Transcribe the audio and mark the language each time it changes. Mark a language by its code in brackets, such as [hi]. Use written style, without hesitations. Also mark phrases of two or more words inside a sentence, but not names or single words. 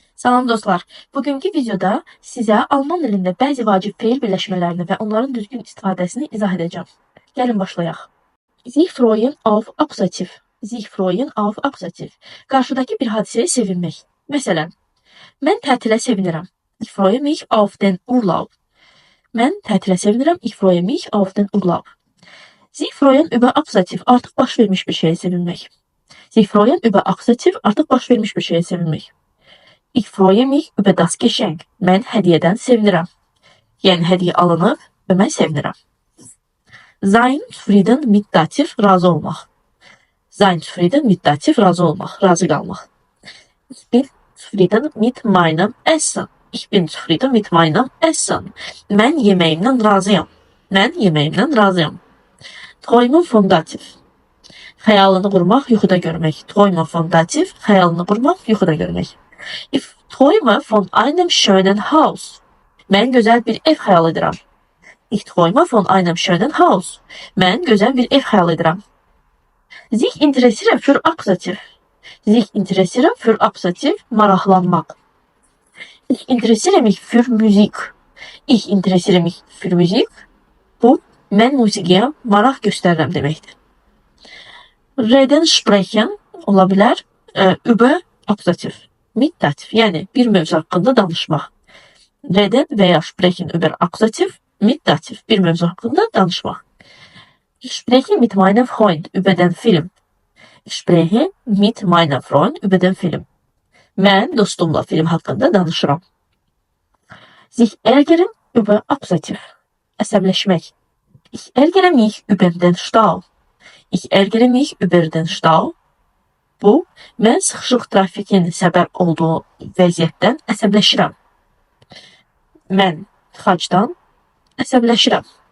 [az] Salam dostlar. Bugünkü videoda sizə Alman dilində bəzi vacib feil birləşmələrini və onların düzgün istifadəsini izah edəcəm. Gəlin başlayaq. [de] Sich freuen auf Akkusativ. Sich freuen auf Akkusativ. [az] Qarşıdakı bir hadisəyə sevinmək. Məsələn, mən tətilə sevinirəm. [de] Ich freue mich auf den Urlaub. [az] Mən tətilə sevinirəm. [de] Ich freue mich auf den Urlaub. Sich freuen über Akkusativ. [az] Artıq baş vermiş bir şeyə sevinmək. [de] Sich freuen über Akkusativ. [az] Artıq baş vermiş bir şeyə sevinmək. [de] Ich freue mich über das Geschenk. [az] Mən hədiyyədən sevinirəm. Yəni hədiyyə alınıb və mən sevinirəm. [de] Sein zufrieden mit Dativ, [az] razı olmaq. [de] Sein zufrieden mit Dativ, [az] razı olmaq, razı qalmaq. [de] Ich bin zufrieden mit meinem Essen. Ich bin zufrieden mit meinem Essen. [az] Mən yeməyimdən razıyam. Mən yeməyimdən razıyam. [de] Träumen von Dativ. [az] Xəyalını qurmaq, yuxuda görmək. [de] Träumen von Dativ, [az] xəyalını qurmaq, yuxuda görmək. [de] Ich träume von einem schönen Haus. [az] Mən gözəl bir ev xəyal edirəm. [de] Ich träume von einem schönen Haus. [az] Mən gözəl bir ev xəyal edirəm. [de] Sich interessieren für Akkusativ. Sich interessieren für Akkusativ, maraqlanmaq. Ich interessiere mich für Musik. Ich interessiere mich für Musik. [az] Bu, mən musiqiyə maraq göstərirəm deməkdir. [de] Reden sprechen [az] ola bilər, [de] über Akkusativ. Mit Dativ, [az] yəni bir mövzu haqqında danışmaq. [de] Reden veya sprechen über Akkusativ, mit Dativ, [az] bir mövzu haqqında danışmaq. [de] Ich spreche mit meinem Freund über den Film. Ich spreche mit meinem Freund über den Film. [az] Mən dostumla film haqqında danışıram. [de] Sich ärgern über Akkusativ. [az] Əsəbləşmək. [de] Ich ärgere mich über den Stau. Ich ärgere mich über den Stau. [az] Bu, mən sıxışıq trafikin səbəb olduğu vəziyyətdən əsəbləşirəm. Mən tıxacdan əsəbləşirəm.